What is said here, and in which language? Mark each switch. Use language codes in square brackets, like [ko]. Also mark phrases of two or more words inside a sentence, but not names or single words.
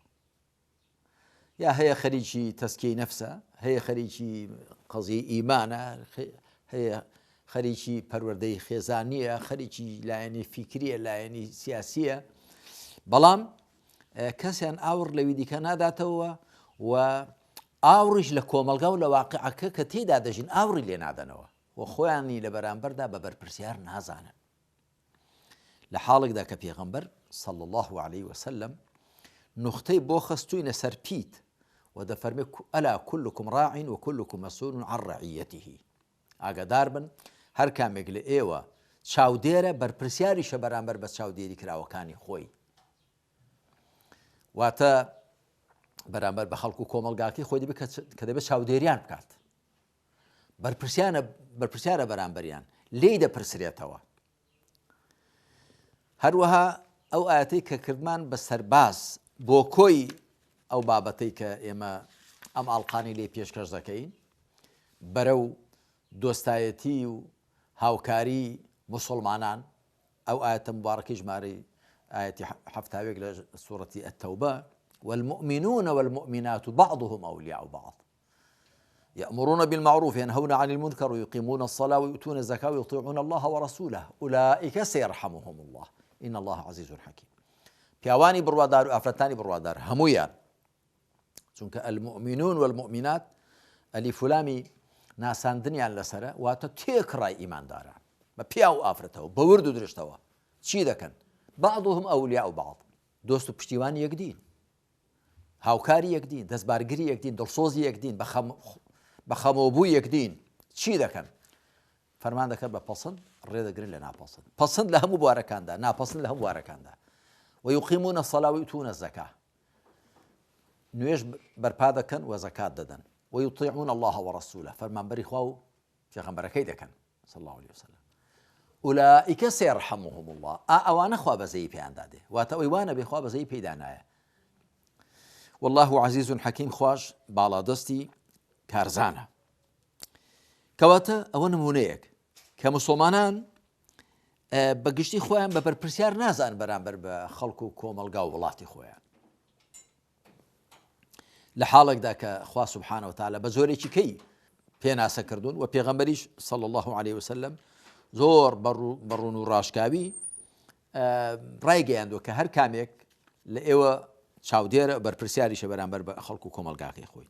[ckb] یا هەیە خەریکی تەسکیەی نەفسە، هەیە خەریکی قەزیەی ئیمانە، هەیە خەریکی پەروەردەی خێزانیە، خەریکی لایەنی فیکریە، لایەنی سیاسیە، بەڵام کەسیان ئاور لەوی دیکە ناداتەوە و ئاوریش لە کۆمەلگا و لە واقعەکە کە تێدا دەژین ئاوری لێ نادەنەوە و خۆیانی لە بەرامبەردا بە بەرپرسیار نازانن. لە حاڵێکدا کە پێغەمبەر [ar] صلی الله عليه وسلم [ckb] نوختەی بۆ خەستووینە سەر پیت و دەفەرمێ [ar] ئەلا كلكم راع وكلكم مسؤول عن رعيته. [ckb] ئاگادار بن هەر کامێک لە ئێوە چاودێرە بەرپرسیاریشە بەرامبەر بە چاودێری کراوەکانی خۆی. واتە بەرامبەر بە خەڵکو و کۆمەلگاکەی خۆی دەبێت کە دەبێت چاودێریان بکات، بەرپرسیارە بەرامبەریان لێی دەپرسرێتەوە. هەروەها ئەو ئاەتەی کە کردمان بە سەرباز بۆ کۆی ئەو بابەتەی کە ئێمە ئەم ئاڵقانی لێ پێشکەش دەکەین بەرەو دۆستایەتی و هاوکاری موسڵمانان، ئەو ئاەتە مبارەکەی ژمارەی ئاەتی 70 لە سوورەتی التەوبە [ar] والمؤمنون والمؤمنات بعضهم أولياء بعض يأمرون بالمعروف ينهون عن المنكر ويقيمون الصلاة ويؤتون الزكاة ويطيعون الله ورسوله أولئك سيرحمهم الله إن الله عزيز حكيم. [ckb] پیاوانی بڕوادار و ئافرەتانی بڕوادار هەمویان، چونکە [ar] المؤمنون والمؤمنات [ckb] ئەلیف و لامی ناساندنیان لەسرە، واتە تێکڕای ئیمانداران بە پیا و ئافرەتەوە بە ورد و درشتەوە چی دەکەن؟ [ar] بعضهم أولياء بعض، [ckb] دۆست و پشتیوانی یەکدین، هاوکاری یەکدین، دەستبارگری یەکدین، دڵسۆزی یەکدین، بە خەمۆبووی یەکدین. چی دەکەن؟ فەرمان دەکەن بە پەسەند ڕێدەگرن لە ناپەسەند، پەسەند لە هەموو بوارەکاندا، ناپەسەند لە هەموو بوارەکاندا. [ar] ويقيمون الصلاة ويؤتون الزكاة، [ckb] نوێژ بەرپا دەکەن و زەکات دەدەن. [ar] ويطيعون الله ورسوله، [ckb] فەرمانبەری خوا و پێغەمبەرەکەی دەکەن [ar] صلى الله عليه وسلم. أولئك سيرحمهم الله، [ckb] ئەوانە خوا بەزەیی پێیان دادێ، واتە ئەوەی وانە بێ خوا بەزەیی پێیدا نایە. [ar] والله عزيز حكيم، [ckb] خوش باڵا دەستی کارزانە. کەواتە ئەوە نمونەیەک کە موسڵمانان بەگشتی خۆیان بە بەرپرسیار نازان بەرامبەر بە خەڵکو و کۆمەلگا و وڵاتی خۆیان، لە حاڵێکدا کە خوا [ar] سبحانه وتعالى [ckb] بە زۆرێکی کەی پێناسە کردوون و پێغەمبەریش [ar] صلی الله عليه وسلم [ckb] زۆر بەڕوون و ڕاشکاوی ڕایگەیاندووە کە هەر کامێک لە ئێوە چاودێرە بەرپرسیاریشە بەرامبەر بە خەڵکو و کۆمەلگاکەی خۆی.